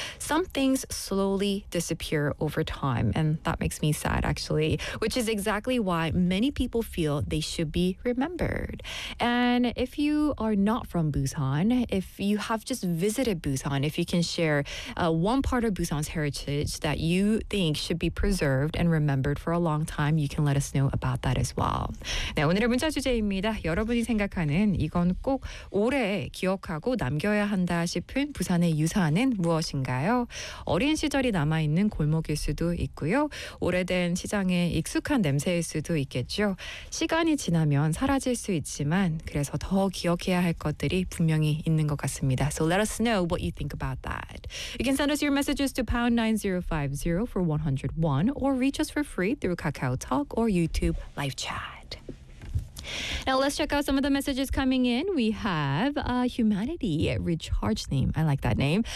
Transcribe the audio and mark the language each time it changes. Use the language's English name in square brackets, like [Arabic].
[English] Some things slowly disappear over time, and that makes me sad, actually, which is exactly why many people feel they should be remembered. And if you are not from Busan, if you have just visited Busan, if you can share one part of Busan's heritage that you think should be preserved and remembered for a long time, you can let us know about that as well. [Korean] 네, 오늘의 문자 주제입니다. 여러분이 생각하는 이건 꼭 오래 기억하고 남겨야 한다 싶은 부산의 유산은 무엇인가요? 어린 시절이 남아있는 골목일 수도 있고요. 오래된 시장에 익숙한 냄새일 수도 있겠죠. 시간이 지나면 사라질 수 있지만 그래서 더 기억해야 할 것들이 분명히 있는 것 같습니다. [English] So let us know what you think about that. You can send us your messages to #9050 for 101 or reach us for free through KakaoTalk or YouTube live chat. Now let's check out some of the messages coming in. We have Humanity Recharge name. I like that name.